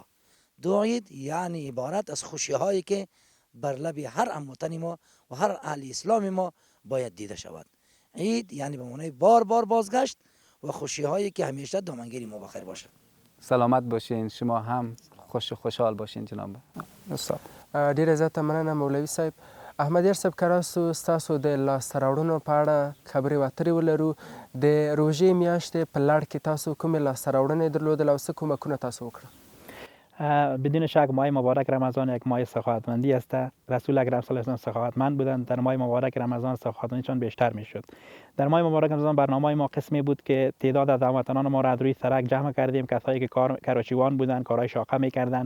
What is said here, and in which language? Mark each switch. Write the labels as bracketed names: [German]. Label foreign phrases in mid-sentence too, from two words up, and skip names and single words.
[Persian] دو عید یعنی عبارت از خوشی هایی که بر لب هر هموطن ما و هر اهل اسلام ما باید دیده شود. عید یعنی به معنای بار بار بازگشت و خوشی هایی که همیشه دامنگیری ما بخیر باشد. سلامت باشین، شما هم خوشحال باشین جناب استاد. [Pashto] ډېره زیاته مننه مولوي صاحب. احمد یار صاحب، که راسو ستاسو د لاسته راوړنو په اړه خبرې اترې ولرو. د روژې میاشتې په لړ کې تاسو کومې لاسته راوړنې درلودل او څه کومکونه تاسو وکړل؟ [Persian] بدون شک ماه مبارک رمضان یک ماه سخاوتمندی است. رسول اکرم [Arabic] صلی الله علیه و آله [Persian] سخاوتمند بودند. در ماه مبارک رمضان سخاوتمندیشان بیشتر میشد. در ماه مبارک رمضان برنامه ما قسمی بود که تعداد از هموطنان ما را از روی سرک جمع کردیم، کسایی که کراچیوان بودند، کارهای شاقه میکردند.